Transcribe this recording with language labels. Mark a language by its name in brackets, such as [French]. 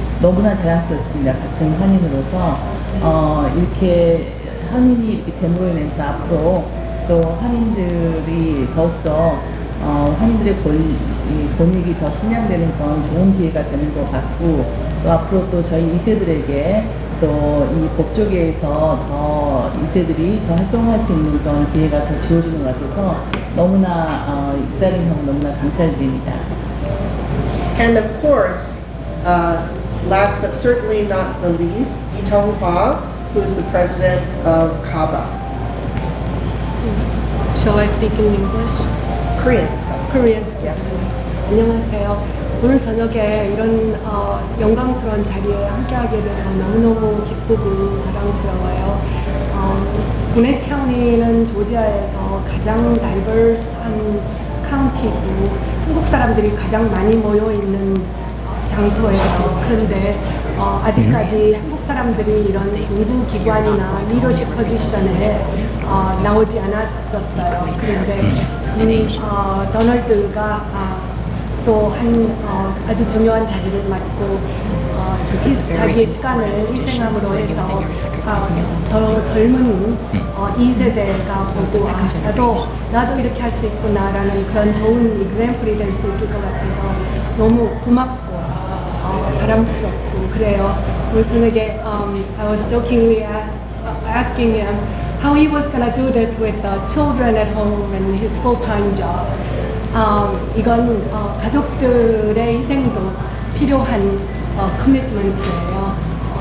[Korean] 너무나 자랑스럽습니다. 같은 한인으로서 이렇게 한인이 이렇게 됨으로 인해서 앞으로 또 한인들이 더욱더 한인들의 권익이 더 신양되는 그런 좋은 기회가 되는 것 같고, 또 앞으로 또 저희 2세들에게 또 이 법조계에서 더 2세들이 더 활동할 수 있는 그런 기회가 더 지어지는 것 같아서 너무나 익사링하고 너무나 감사드립니다. [English] And of course, last but certainly not the least, Lee Jung-hwa, who is the president of KABA. Shall I speak in English? Korean. Korean. Yeah. [Korean] 안녕하세요. 오늘 저녁에 이런 영광스러운 자리에 함께하게 돼서 너무너무 기쁘고 자랑스러워요. 귀넷 카운티는 조지아에서 가장 다이버스한 카운티고 한국 사람들이 가장 많이 모여 있는 장소예요. 그런데 아직까지 한국 사람들이 이런 정부 기관이나 리더십 포지션에 나오지 않았었어요. 그런데 도널드가 또 아주 중요한 자리를 맡고 자기의 시간을 희생함으로 해서 저 젊은 2세대가 보고 나도 이렇게 할 수 있구나라는 그런 좋은 example이 될 수 있을 것 같아서 너무 고맙고 자랑스럽고 그래요. 오늘 저녁에 [English] I was jokingly asking him how he was gonna do this with the children at home and his full-time job. [Korean] 이건 가족들의 희생도 필요한 커미트먼트예요.